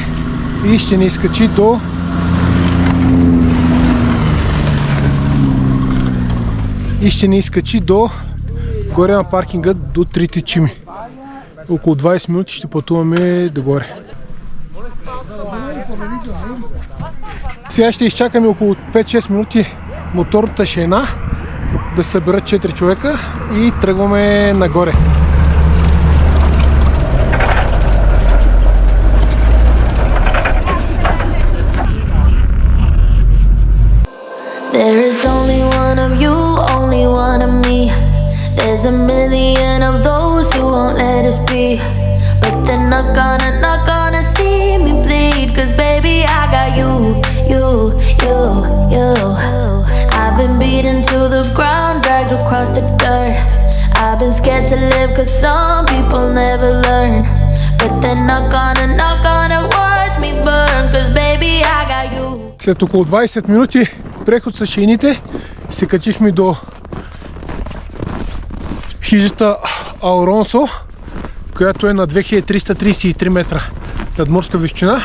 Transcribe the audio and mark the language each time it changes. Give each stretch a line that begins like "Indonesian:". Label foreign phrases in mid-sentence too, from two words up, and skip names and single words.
Bulgarian: И ще ни изкачи до горе на паркинга до трите чими. Около 20 минути ще пътуваме догоре. Сега ще изчакаме около 5-6 минути моторната шейна да съберат 4 човека и тръгваме нагоре.
English: There is only one of you, only one of me. There's a million of those who won't let us be. But they're not gonna see me bleed. Cause baby I got you. I've been beaten to the ground, dragged across the dirt. I've been scared to live cause some people never learn. But they're not gonna watch me burn. Cause baby I got you.
Bulgarian: След около 20 минути преход с шейните се качихме до хижата Ауронсо, която е на 2333 метра надморска височина.